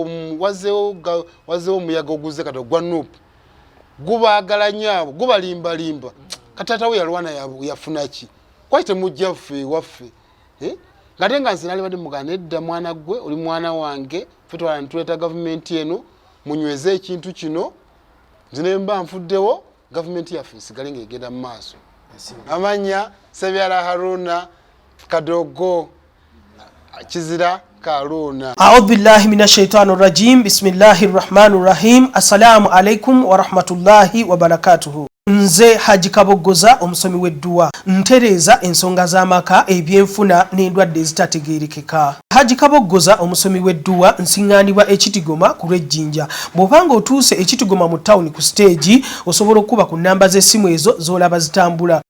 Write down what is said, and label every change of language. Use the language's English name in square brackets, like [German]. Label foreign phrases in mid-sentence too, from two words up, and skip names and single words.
[Ganda] omuyaga oguze kati ogwa nuupu gubaagala nyaabo gubalimbalimba kati taata we yalwana yafuna ki kwaki temujja ffe ewaffe ngate nga nze nali badde mugana edda mwana gwe oli mwana wange ffe twala nituleeta gavumenti eno munyweze ekintu kino nze ne mba nfuddewo gavumenti yaffe esigale ng'egenda mu maaso amanya Sebyala Haruna Kadogo kizira Haruna. [Arabic] أعوذ بالله من الشيطان الرجيم بسم الله الرحمن الرحيم. السلام عليكم ورحمة الله وبركاته. [Ganda] Nze Haji Kabogoza omusomi w'edduwa ntereza ensonga z'amaka ebyenfuna n'endwadde ezitategeerekeka. Haji Kabogoza omusomi w'edduwa nsiŋŋaanibwa ekitigoma ku lw'ejjinja. Bw'obanga otuuse ekitigoma mu ttawuni ku siteegi osobola okuba ku nnamba z'essimu ezo z'olaba zitambula.